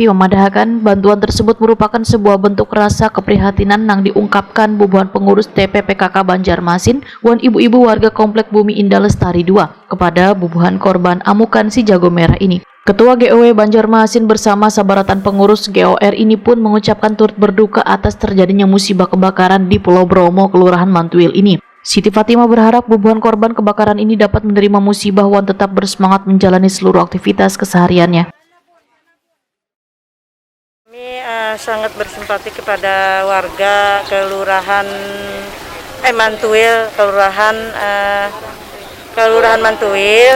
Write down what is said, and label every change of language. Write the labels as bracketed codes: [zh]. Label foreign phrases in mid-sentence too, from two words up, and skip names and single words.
[id] memadahkan bantuan tersebut merupakan sebuah bentuk rasa keprihatinan yang diungkapkan bubuhan pengurus TP PKK Banjarmasin wan ibu-ibu warga Komplek Bumi Indah Lestari 2 kepada bubuhan korban amukan si jago merah ini. Ketua GOW Banjarmasin bersama sabaratan pengurus GOR ini pun mengucapkan turut berduka atas terjadinya musibah kebakaran di Pulau Bromo, Kelurahan Mantuil ini. Siti Fatimah berharap bubuhan korban kebakaran ini dapat menerima musibah wan tetap bersemangat menjalani seluruh aktivitas kesehariannya. Kami sangat bersimpati kepada warga Kelurahan Mantuil, Kelurahan Mantuil.